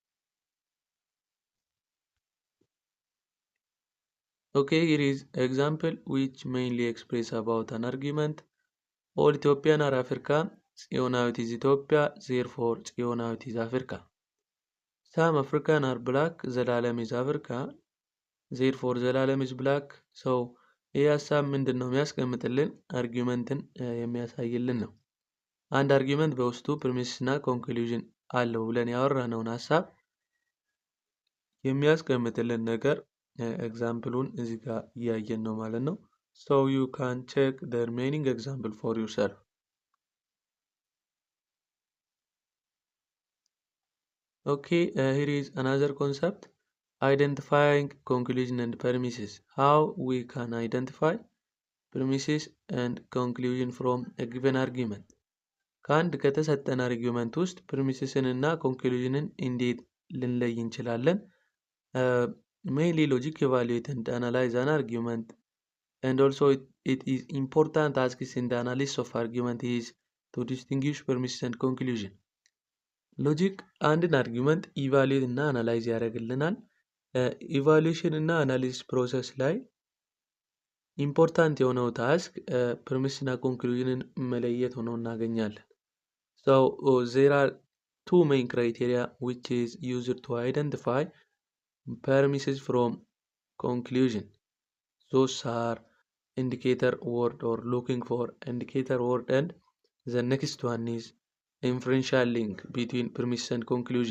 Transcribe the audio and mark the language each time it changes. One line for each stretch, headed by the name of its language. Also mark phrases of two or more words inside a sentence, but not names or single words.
English: Okay, here is example which mainly express about an argument. All Ethiopian are Africa, ጽዮናዊት is Ethiopia, therefore ጽዮናዊት is Africa. Some African are black, ዘላለም is Africa, therefore ዘላለም is black.
Amharic: So ይህ ሀሳብ ምንድን ነው የሚያስቀምጥልን? አርጊውመንትን የሚያሳይልን ነው። አንድ አርጊውመንት በውስጡ ፕሪሚስ እና ኮንክሉዥን አለው ብለን ያወራነውን ሀሳብ የሚያስቀምጥልን ነገር ኤግዛምፕሉን እዚህ ጋር እያየን ነው ማለት ነው።
English: So you can check the remaining example for yourself. Okay, here is another concept. Identifying conclusion and premises. How we can identify premises and conclusion from a given argument.
Amharic: ከአንድ ከተሰጠን አርጊውመንት ውስጥ ፕሪሚስስን እና ኮንክሉዥንን እንዴት ልንለይ እንችላለን?
English: Mainly logic evaluate and analyze an argument, and also it is important tasks in the analysis of argument is to distinguish premises and conclusion.
Amharic: ሎጂክ አንድን አርጊውመንት ኢቫሉዌት እና አናላይዝ ያደርግልናል። ኢቫሉዌሽን እና
English: analysis process
Amharic: ላይ ኢምፖርታንት የሆነው ታስክ ፕሪሚስ እና ኮንክሉዥንን መለየት ሆኖ እናገኛለን።
English: So there are two main criteria which is used to identify premises from conclusion. Those are indicator word or looking for indicator word, and the next one is inferential link between premise and conclusion.